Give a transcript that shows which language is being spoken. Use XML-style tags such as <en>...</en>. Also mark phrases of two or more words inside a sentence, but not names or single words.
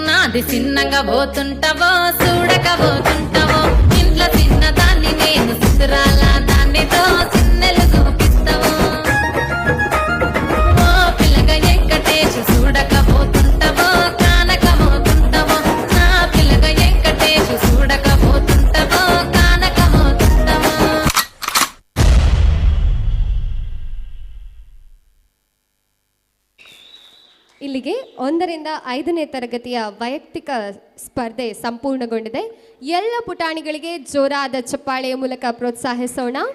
<te>అది సిన్నగా పోతుంటావో చూడకపోతుంటావో ఇంట్లో చిన్న దాన్ని నేను సుతురాల దాన్నితో చిన్నెలు చూపిస్తావో ఓ పిల్లగా వెంకటేష్ చూడకపోతుంటావో కానకపోతుంటావో నా పిల్లగా వెంకటేష్ చూడకపోతుంటావో కానకపోతుంటావో.</te> <kn>ಇಲ್ಲಿಗೆ 1ರಿಂದ 5ನೇ ತರಗತಿಯ ವೈಯಕ್ತಿಕ ಸ್ಪರ್ಧೆ ಸಂಪೂರ್ಣಗೊಂಡಿದೆ. ಎಲ್ಲ ಪುಟಾಣಿಗಳಿಗೆ ಜೋರಾದ ಚಪ್ಪಾಳೆಯ ಮೂಲಕ ಪ್ರೋತ್ಸಾಹಿಸೋಣ.</kn>